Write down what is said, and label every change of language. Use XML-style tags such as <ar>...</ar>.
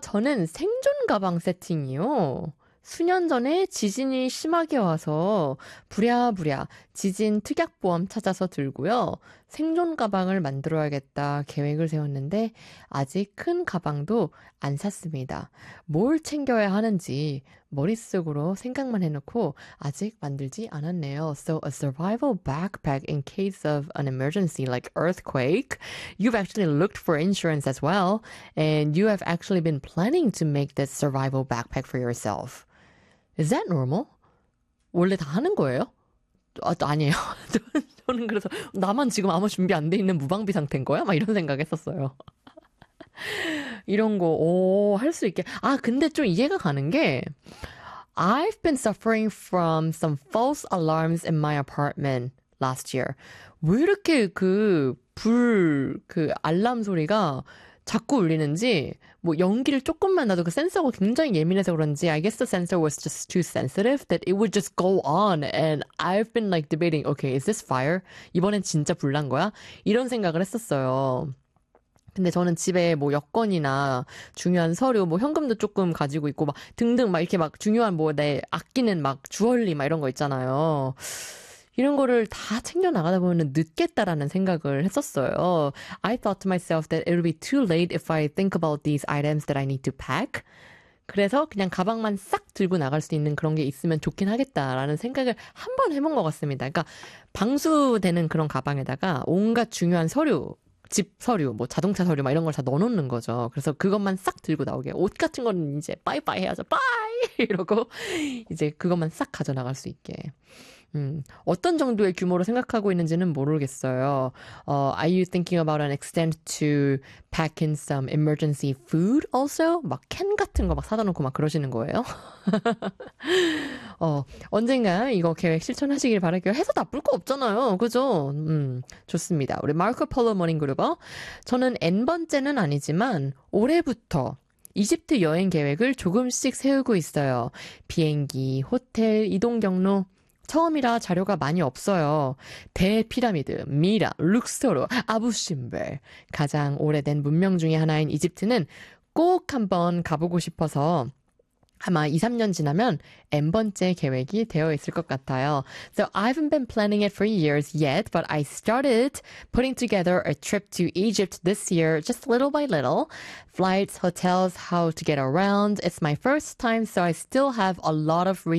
<ko>저는 생존 가방 세팅이요. 수년 전에 지진이 심하게 와서 부랴부랴 지진 특약보험 찾아서 들고요. 생존 가방을 만들어야겠다 계획을 세웠는데 아직 큰 가방도 안 샀습니다. 뭘 챙겨야 하는지 머릿속으로 생각만 해놓고 아직 만들지 않았네요.</ko> <en>So a survival backpack in case of an emergency like earthquake. You've actually looked for insurance as well, and you have actually been planning to make this survival backpack for yourself. Is that normal?</en> <ko>원래 다 하는 거예요? 아, 아니에요. 저는 그래서 나만 지금 아무 준비 안돼 있는 무방비 상태인 거야? 막 이런 생각 했었어요. 이런 거, 오, 할수 있게. 아, 근데 좀 이해가 가는 게,</ko> <en>I've been suffering from some false alarms in my apartment last year.</en> <ko>왜 이렇게 그 알람 소리가 자꾸 울리는지, 뭐 연기를 조금만 나도 그 센서가 굉장히 예민해서 그런지,</ko> <en>I guess the sensor was just too sensitive that it would just go on and I've been like debating, okay, is this fire?</en> <ko>이번엔 진짜 불난 거야? 이런 생각을 했었어요. 근데 저는 집에 뭐 여권이나 중요한 서류, 뭐 현금도 조금 가지고 있고, 막 등등 막 이렇게 막 중요한 뭐내 아끼는 막 주얼리 막 이런 거 있잖아요. 이런 거를 다 챙겨 나가다 보면 늦겠다라는 생각을 했었어요. I thought to myself that it would be too late if I think about these items that I need to pack. 그래서 그냥 가방만 싹 들고 나갈 수 있는 그런 게 있으면 좋긴 하겠다라는 생각을 한번 해본 것 같습니다. 그러니까 방수되는 그런 가방에다가 온갖 중요한 서류, 집 서류, 뭐 자동차 서류 막 이런 걸다 넣어놓는 거죠. 그래서 그것만 싹 들고 나오게. 옷 같은 거는 이제 빠이빠이 해야죠. 빠이! 이러고 이제 그것만 싹 가져나갈 수 있게. 어떤 정도의 규모로 생각하고 있는지는 모르겠어요.</ko> <en>Are you thinking about an extent to pack in some emergency food also?</en> <ko>막캔 같은 거막 사다 놓고 막 그러시는 거예요? 언젠가 이거 계획 실천하시길 바랄게요. 해서 나쁠 거 없잖아요. 그죠? 좋습니다. 우리 마르코 폴로 모닝 그룹어. 저는 N번째는 아니지만 올해부터 이집트 여행 계획을 조금씩 세우고 있어요. 비행기, 호텔, 이동 경로. 처음이라 자료가 많이 없어요. 대피라미드, 미라, 룩소르, 아부심벨. 가장 오래된 문명 중에 하나인 이집트는 꼭 한번 가보고 싶어서 아마 2, 3년 지나면 N번째 계획이 되어 있을 것 같아요.</ko> <en>So I haven't been planning it for years yet, but I started putting together a trip to Egypt this year, just little by little. Flights, hotels, how to get around. It's my first time, so I still have a lot of research.</en>